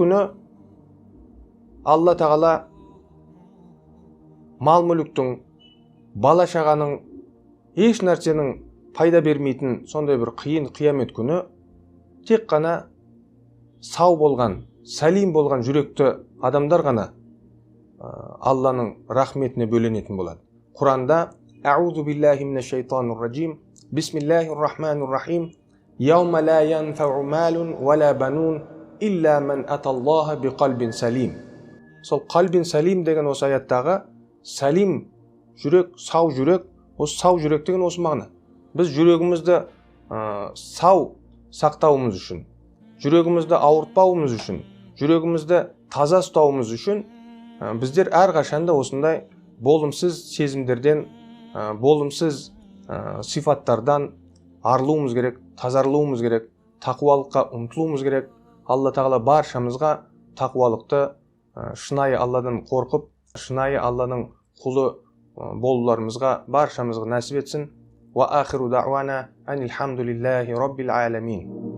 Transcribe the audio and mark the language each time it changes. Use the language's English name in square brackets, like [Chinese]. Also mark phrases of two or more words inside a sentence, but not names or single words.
[Kazakh] Қиямет күні Алла тағала мал мүліктің, бала шағаның, еш нәрсенің пайда бермейтін сондай бір қиын қиямет күні тек қана сау болған, сәлим болған жүректі адамдар ғана Алланың рахметіне бөленетін болады. [Arabic] Құранда أعوذ بالله من الشيطان الرجيم. بسم الله الرحمن الرحيم. يوم لا ينفع مال ولا بنون إلا من أتى الله بقلب سليم. [Kazakh] Сол [Arabic] قلب سليم [Kazakh] деген осы аяттағы салим жүрек, сау жүрек, осы сау жүрек деген осы мағына. Біз жүрегімізді сау сақтауымыз үшін, жүрегімізді ауыртпауымыз үшін, жүрегімізді таза ұстауымыз үшін біздер әрқашанда осындай болымсыз сезімдерден, болымсыз сифаттардан арылуымыз керек, тазарылуымыз керек, тақуалыққа ұмтылуымыз керек. Алла тағала баршамызға тақуалықты, шынайы Алладан қорқып, шынайы Алланың құлы болуларымызға баршамызға нәсіп етсін. [Arabic] وآخر دعوانا أن الحمد لله رب العالمين.